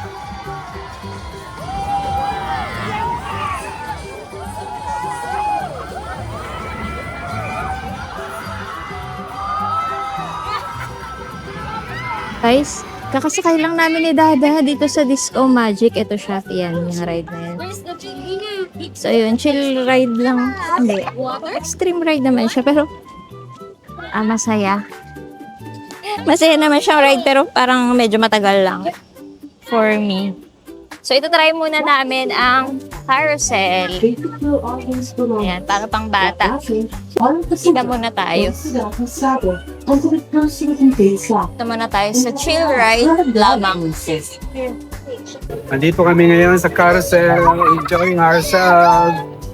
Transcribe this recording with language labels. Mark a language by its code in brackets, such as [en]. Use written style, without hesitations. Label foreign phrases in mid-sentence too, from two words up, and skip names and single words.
[tl] Guys, kakasakay lang namin ni Dada dito sa Disc-O Magic. Ito siya, yan, yung ride na yan. So, yun, [en] chill ride [tl] lang. Hindi, [en] extreme ride [tl] naman siya, pero masaya. Masaya naman siyang ride, pero parang medyo matagal lang [en] for me. [tl] So, ito try muna namin ang carousel. Ayan, para pang bata. Kita muna tayo. Ito muna tayo sa [en] chill ride [tl] lamang. Andito kami ngayon sa carousel, [en] enjoying ourselves.